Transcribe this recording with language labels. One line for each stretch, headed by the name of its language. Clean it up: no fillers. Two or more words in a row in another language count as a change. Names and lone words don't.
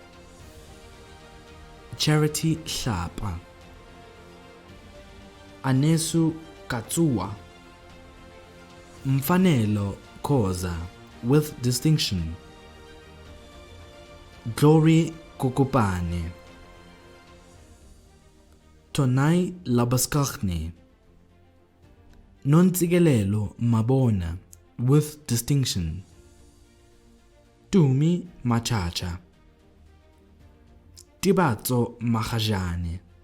English: Charity Hlapa. Anesu Katsuwa. Mfanelo Koza with distinction. Glory Kokopane. Tonai Labaskachne. Nontsigelelo Mabona with distinction. Tumi Machacha. Tibatso Mahajane.